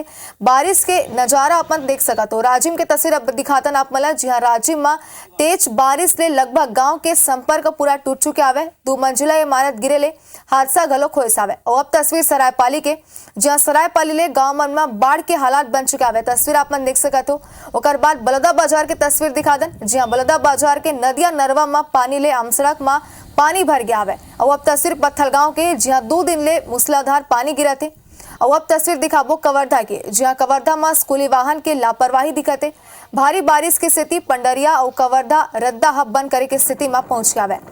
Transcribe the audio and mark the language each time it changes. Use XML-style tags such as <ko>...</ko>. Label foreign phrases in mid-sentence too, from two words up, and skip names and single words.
<hne>बारिश के नजारा आप मन देख सकत हो। राजिम के तस्वीर अब दिखातन आप मन ला, जहां राजिम में तेज बारिश ले लगभग गांव के संपर्क पूरा टूट चुके आवे। 2 मंजिला इमारत गिरे ले हादसा घलोक होए सावे। और अब तस्वीर सरायपाली के, जहां सरायपाली ले गांव मन में बाढ़ के हालात बन चुके आवे। तस्वीर आप मन देख सकत हो। ओकर बाद बलौदा बाजार के तस्वीर दिखा दें, जहां बलौदा बाजार के नदिया नरवा में पानी ले आमसड़क में पानी भर गया है। और अब तस्वीर पत्थलगांव के, जहां 2 दिन ले मूसलाधार पानी गिरा थे। और अब तस्वीर दिखाबो कवर्धा के, जहां कवर्धा में स्कूली वाहन के लापरवाही दिखते। भारी बारिश की स्थिति पंडरिया और कवर्धा रद्दा हब बंद करे की स्थिति में पहुंच गया है।</hne>